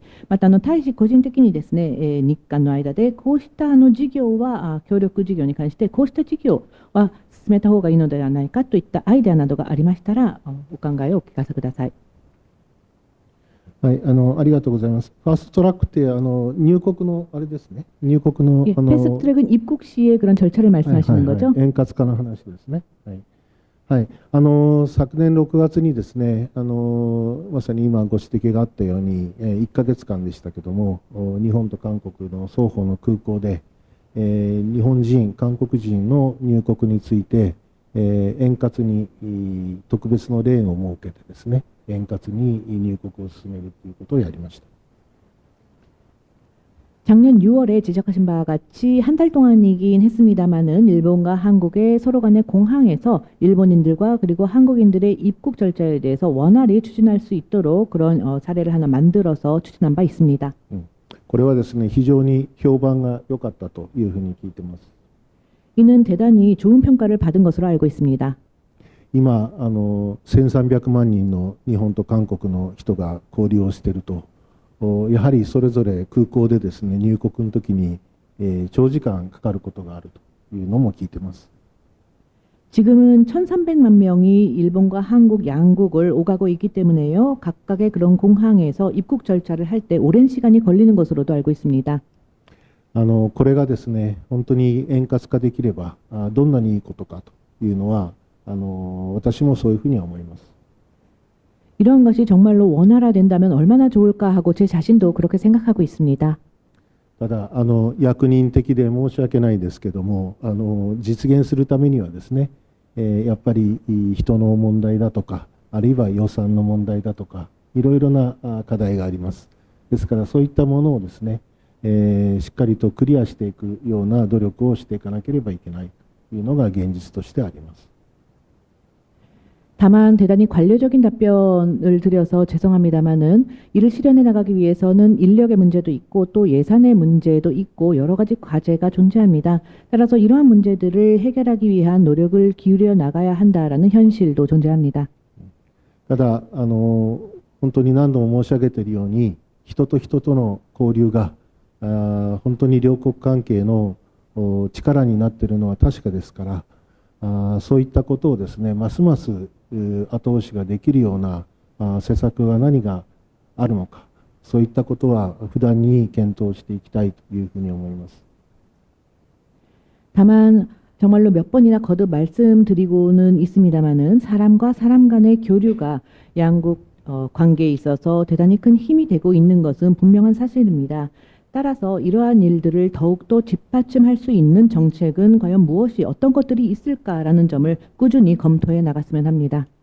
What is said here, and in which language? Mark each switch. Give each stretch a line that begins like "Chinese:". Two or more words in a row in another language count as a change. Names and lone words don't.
Japanese: また大使個人的にですね、日韓の間でこうした事業は協力事業に関してこうした事業は進めた方がいいのではないかといったアイデアなどがありましたらお考えをお聞かせください。はい、ありがとうございます。ファーストトラックって入国のあれですね。入国の
Korean: 패스트트랙은 입국 시에 그런 절차를 말씀하시는 거죠?
Japanese: 円滑化の話ですね。はいはい、昨年6月にですね、まさに今ご指摘があったように、1ヶ月間でしたけども、日本と韓国の双方の空港で、日本人、韓国人の入国について、円滑に特別のレーンを設けてですね、円滑に入国を進めるということをやりました。
Korean: 작년 6월에 지적하신 바와 같이 한 달 동안이긴 했습니다마는 일본과 한국의 서로 간의 공항에서 일본인들과 그리고 한국인들의 입국 절차에 대해서 원활히 추진할 수 있도록 그런 사례를 하나 만들어서 추진한 바 있습니다.
Japanese: これはですね、非常に評判が良かったというふうに聞いています。
Korean: 이는 대단히 좋은 평가를 받은 것으로 알고 있습니다.
Japanese: 今1300万人の日本と韓国の人が交流をしていると、やはりそれぞれ空港でですね、入国の時に長時間かかることがあるというのも聞いています。
Korean: 지금은 1300만 명이 일본과 한국 양국을 오가고 있기 때문에요. 각각의 그런 공항에서 입국 절차를 할 때 오랜 시간이 걸리는 것으로도 알고 있습니다.
Japanese: これがですね、本当に円滑化できればどんなにいいことかというのは私もそういうふうには思います。
Korean: 이런 것이 정말로 원활화된다면 얼마나 좋을까 하고 제 자신도 그렇게 생각하고 있습니다.
Japanese: ただ役人的で申し訳ないですけども、実現するためにはですね、やっぱり人の問題だとか、あるいは予算の問題だとか、いろいろな課題があります。ですからそういったものをですね、しっかりとクリアしていくような努力をしていかなければいけないというのが現実としてあります。
Korean: 다만 대단히 관료적인 답변을 드려서 죄송합니다마는 이를 실현해 나가기 위해서는 인력의 문제도 있고 또 예산의 문제도 있고 여러 가지 과제가 존재합니다. 따라서 이러한 문제들을 해결하기 위한 노력을 기울여 나가야 한다라는 현실도 존재합니다.
Japanese: ただ本当に何度も申し上げているように、人と人との交流が本当に両国関係の力になっているのは確かですから、そういったことをですね、ますます後押しができるような施策は何があるのか、そういったことは不断に検討していきたいというふうに思います。
Korean: 다만 정말로 몇 번이나 거듭 말씀드리고는 있습니다마는 사람과 사람 간의 교류가 양국 관계에 있어서 대단히 큰 힘이 되고 있는 것은 분명한 사실입니다. 따라서 이러한 일들을 더욱더 뒷받침할 수 있는 정책은 과연 무엇이 어떤 것들이 있을까라는 점을 꾸준히 검토해 나갔으면 합니다.